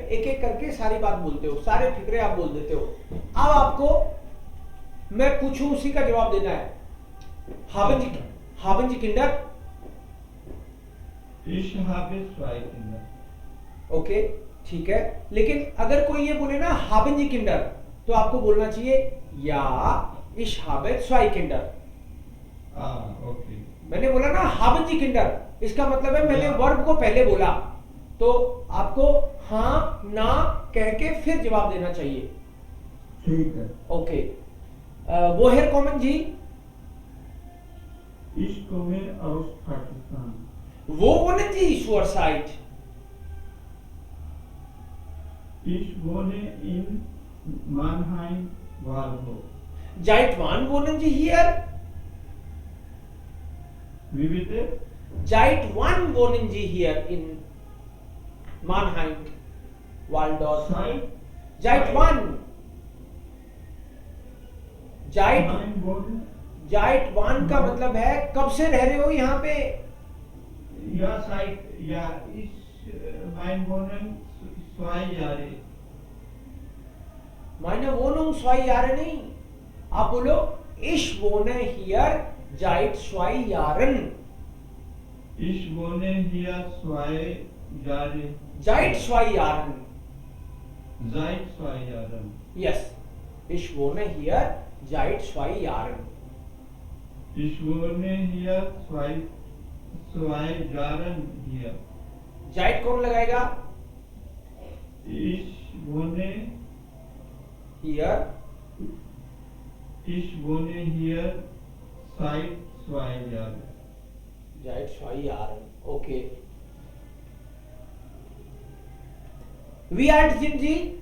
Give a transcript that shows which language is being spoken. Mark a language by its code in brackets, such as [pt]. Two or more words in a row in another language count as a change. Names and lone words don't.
[hi] एक एक करके सारी बात बोलते हो, सारे फिक्रे आप बोल देते हो। अब आपको मैं पूछूं उसी का जवाब देना है। [de] haben Sie Kinder? Ich habe 2 Kinder. [hi] ओके, ठीक है। लेकिन अगर कोई ये बोले ना [de] haben Sie Kinder, [hi] तो आपको बोलना चाहिए या [de] ich habe 2 Kinder। [hi] ओके। मैंने बोला ना [de] haben Sie Kinder, [hi] इसका मतलब है मैंने वर्ब को पहले बोला, तो आपको हाँ ना कह के फिर जवाब देना चाहिए। ठीक है। [de] ओके। woher kommen Sie? Ich komme aus Pakistan. Wo wohnen Sie, Schwarzheit? Ich wohne in Mannheim, Waldorf. Seit wann wohnen Sie hier? Wie bitte? Seit wann wohnen Sie hier in Mannheim, Waldorf? Seit wann? Seit wann [hi] का मतलब है कब से रह रहे हो यहाँ पे? [de] Mein Wohnen 2 Jahre. Meine Wohnung 2 Jahre [hi] नहीं, आप बोलो [de] ich wohne hier seit 2 Jahren. Ich wohne hier 2 Jahre. Seit 2 Jahren. Seit 2 Jahren. Yes. Ich wohne hier seit 2 Jahren. Ich wohne hier 2 Jahren hier. [hi] Seit कौन लगाएगा? [de] Ich wohne Hier. Ich wohne hier seit 2 Jahren. Seit 2 Jahren. Okay. Wie alt sind Sie?